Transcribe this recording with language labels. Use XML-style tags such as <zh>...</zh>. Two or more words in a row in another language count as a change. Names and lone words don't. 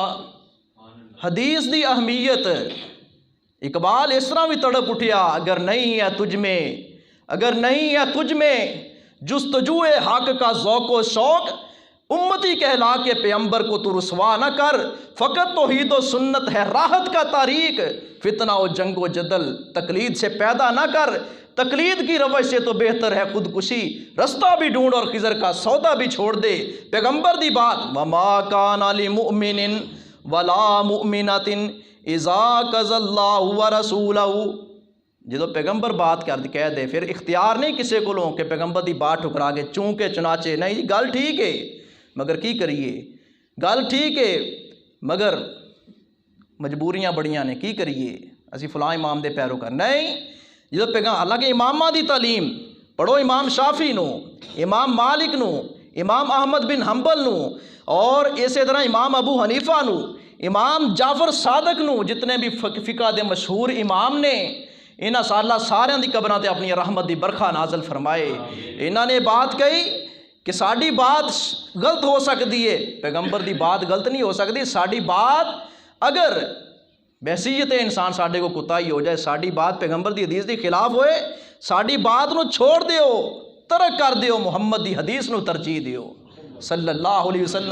<pa>حدیث دی اہمیت اقبال اس طرح بھی تڑپ اٹھیا،</pa> <ur>اگر نہیں ہے تجھ میں، اگر نہیں ہے تجھ میں جستجوئے حق کا ذوق و شوق، امتی کہلا کے پیغمبر کو تو رسوا نہ کر، فقط توحید و سنت ہے راحت کا طریق، فتنہ و جنگ و جدل تقلید سے پیدا نہ کر، تقلید کی روش سے تو بہتر ہے خودکشی، رستہ بھی ڈھونڈ اور خضر کا سودا بھی چھوڑ دے۔</ur> <pa>پیغمبر دی بات</pa> <ar>وَمَا كَانَ لِمُؤْمِنٍ وَلَا مُؤْمِنَةٍ إِذَا قَضَى اللَّهُ وَرَسُولَهُ،</ar> <pa>جدو پیغمبر بات کہہ دے پھر اختیار نہیں کسی کو لوں کہ پیغمبر دی بات ٹھکرا کے چونکہ چنانچہ نہیں جی گل ٹھیک ہے مگر کی کریے، گل ٹھیک ہے مگر مجبوریاں بڑیاں نے کی کریے، اسی فلاں امام دے پیروکار نہیں۔ جدو پیغام حالانکہ امامہ دی تعلیم پڑھو، امام شافعی نو، امام مالک نو، امام احمد بن حنبل نو، اور اسی طرح امام ابو حنیفہ نو، امام جعفر صادق نو، جتنے بھی فقہ دے مشہور امام نے، انہاں اللہ سارے دی قبراں تے اپنی رحمت دی برکھا نازل فرمائے۔ انہاں نے بات کہی کہ ساڈی بات غلط ہو سکتی ہے، پیغمبر دی بات غلط نہیں ہو سکتی، ساڈی بات اگر بحثیت انسان ساڈے کو کوتاہی ہو جائے، ساڈی بات پیغمبر دی حدیث دی خلاف ہوئے، ساڈی بات نو چھوڑ دیو، ترک کر دیو، محمد دی حدیث نو ترجیح دیو</pa> <ar>صلی اللہ علیہ وسلم۔</ar>